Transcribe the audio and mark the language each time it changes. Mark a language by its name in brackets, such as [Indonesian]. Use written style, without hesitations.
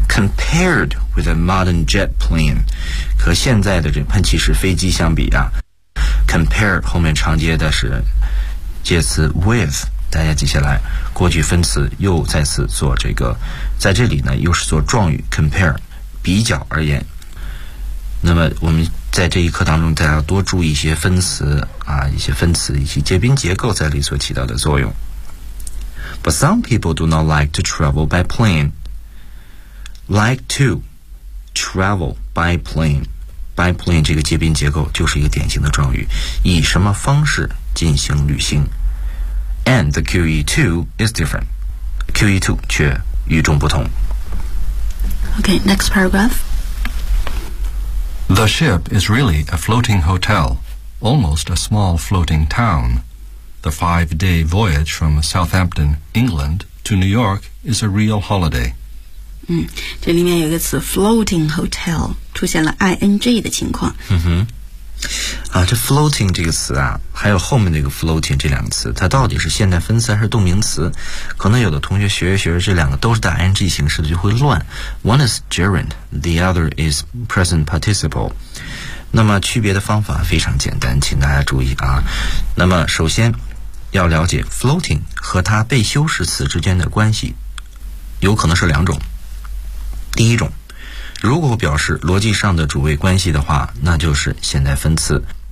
[English] Compared with a modern jet plane， [Chinese] 和现在的这喷气式飞机相比啊 ，compare 后面常接的是介词 with， 大家记下来，过去分词又再次做这个，在这里呢又是做状语 compare， 比较而言。那么我们在这一课当中，大家多注意一些分词啊，一些分词以及接宾结构在里所起到的作用。 [English] But some people do not like to travel by plane. Like to travel by plane. By plane [Chinese] 这个接宾结构就是一个典型的状语，以什么方式进行旅行。 [English] And the QE2 is different. QE2 [Chinese] 却与众不同。 [English] Okay, next paragraph. The ship is really a floating hotel. almost a small floating town. The 5-day voyage from Southampton, England, to New York is a real holiday. [Chinese] 嗯，这里面有一个词 floating hotel 出现了 ing 的情况。嗯哼，啊，这 floating 这个词啊，还有后面那个 floating 这两个词，它到底是现代分词还是动名词？可能有的同学学着学着这两个都是带 ing 形式的，就会乱。 [English] One is gerund, the other is present participle。 [Chinese] 那么区别的方法非常简单，请大家注意啊。那么首先要了解 floating 和它被修饰词之间的关系，有可能是两种。第一种，如果表示逻辑上的主谓关系的话，那就是现代分词。